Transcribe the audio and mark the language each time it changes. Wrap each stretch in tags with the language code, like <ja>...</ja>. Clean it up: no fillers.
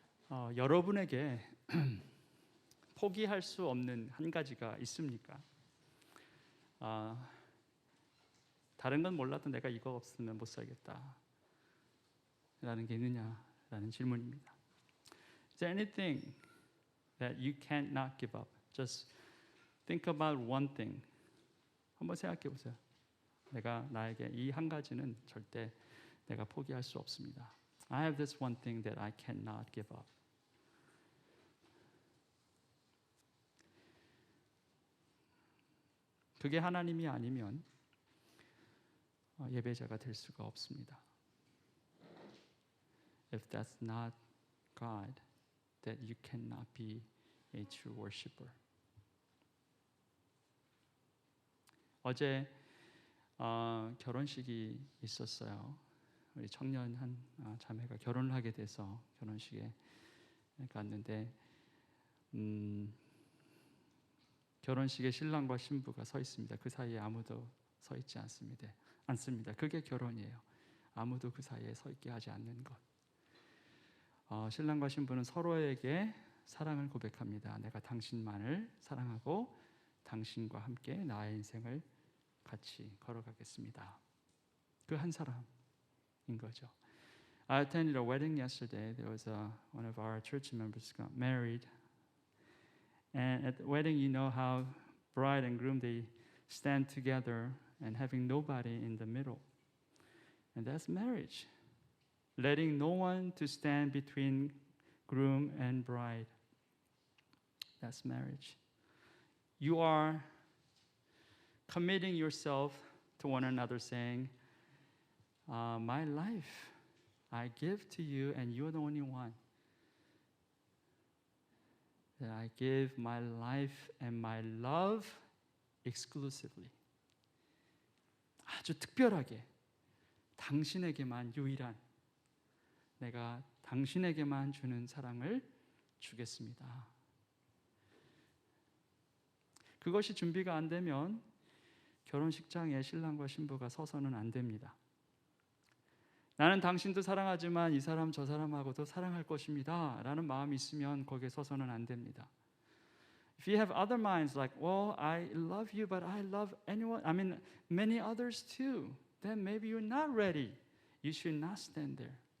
<ko>여러분에게 포기할 수 없는 한 가지가 있습니까? 다른 건 몰라도 내가 이거 없으면 못 살겠다 라는 게 있느냐라는 질문입니다.</ko> <en>Is there anything that you cannot give up? Just think about one thing.</en> <ko>한번 생각해 보세요. 나에게 이 한 가지는 절대 내가 포기할 수 없습니다.</ko> <en>I have this one thing that I cannot give up.</en> <ko>그게 하나님이 아니면 예배자가 될 수가 없습니다.</ko> <en>If that's not God, that you cannot be a true worshiper.</en> <ko>어제 결혼식이 있었어요. 우리 청년 한 자매가 결혼을 하게 돼서 결혼식에 갔는데 결혼식에 신랑과 신부가 서 있습니다. 그 사이에 아무도 서 있지 않습니다. 그게 결혼이에요. 아무도 그 사이에 서 있게 하지 않는 것. 신랑과 신부는 서로에게 사랑을 고백합니다. 내가 당신만을 사랑하고 당신과 함께 나의 인생을 같이 걸어가겠습니다. 그 한 사람인 거죠.</ko> <en>I attended a wedding yesterday. There was one of our church members got married. And at the wedding, you know how bride and groom, they stand together and having nobody in the middle. And that's marriage. Letting no one to stand between groom and bride. That's marriage. You are committing yourself to one another saying, my life I give to you and you're the only one. That I give my life and my love exclusively.</en> <ko>아주 특별하게 당신에게만 유일한 내가 당신에게만 주는 사랑을 주겠습니다. 그것이 준비가 안 되면 결혼식장에 신랑과 신부가 서서는 안 됩니다. 나는 당신도 사랑하지만 이 사람 저 사람하고도 사랑할 것입니다 라는 마음이 있으면 거기에 서서는 안 됩니다.</ko> <en>If you have other minds like, well, I love you, but I love many others too, then maybe you're not ready. You should not stand there.</en>